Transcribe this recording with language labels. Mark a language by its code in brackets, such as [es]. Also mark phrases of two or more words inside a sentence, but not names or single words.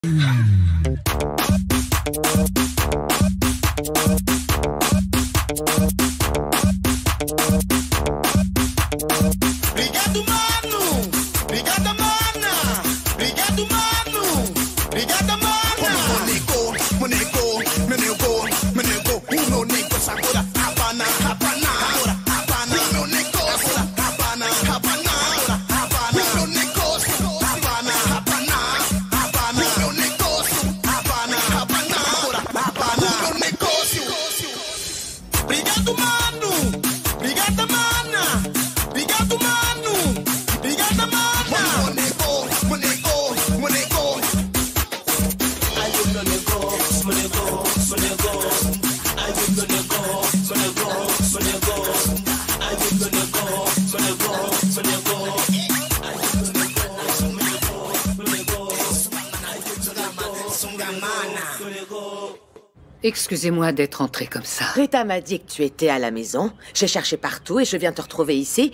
[pt] Obrigado, mano! Obrigada, mana! Obrigado, mano! Obrigada, mana! Monego, uno nego, sagura, Havana, Havana, Havana, uno nego, Havana, Havana, Havana, uno nego, Havana, Havana, Havana, uno nego, Havana, Havana, Havana, uno nego. Obrigado, mano! Obrigada, mana! Obrigado, mano! Obrigada, mana! Monego. Ai, eu não nego, monego. Ai, eu não nego, monego. Ai, eu não nego, monego. [fr] Excusez-moi d'être entrée comme ça. Rita m'a dit que tu étais à la maison. J'ai cherché partout et je viens te retrouver ici.